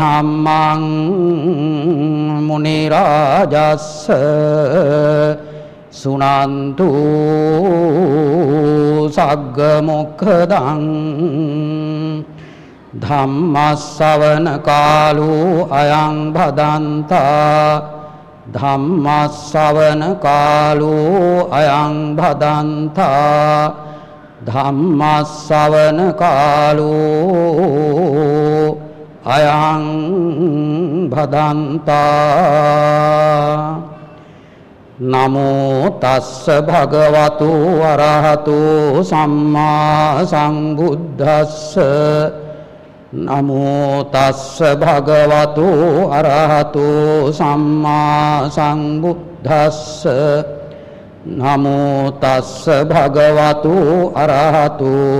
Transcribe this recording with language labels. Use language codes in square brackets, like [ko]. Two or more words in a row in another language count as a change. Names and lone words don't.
[pi] සද්ධම්මං මුනි රාජස්ස සුනන්තු සග්ග මොක්ඛදං ධම්මස්සවන කාලෝ අයං භදන්තා ධම්මස්සවන කාලෝ අයං භදන්තා ධම්මස්සවන කාලෝ අයං භදන්තා නමෝ තස්ස භගවතු වරහතු සම්මා සම්බුද්දස්ස නමෝ තස්ස භගවතු අරහතු සම්මා සම්බුද්දස්ස නමෝ තස්ස භගවතු අරහතු